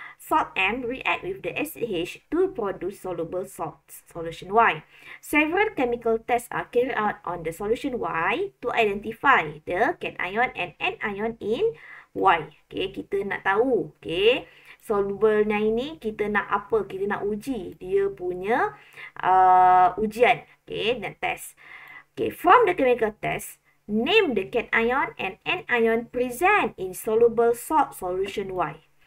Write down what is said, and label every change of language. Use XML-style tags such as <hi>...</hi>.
<en>Salt M react with the acid H to produce soluble salts. Solution Y. Several chemical tests are carried out on the solution Y to identify the cation and anion in Y.</en> <ms>Okay, kita nak tahu. Okay. Soluble-nya ini kita nak apa? Kita nak uji. Dia punya ujian. Okay, nak test.</ms> <en>Okay, from the chemical test, name the cation and anion present in soluble salt solution Y.</en>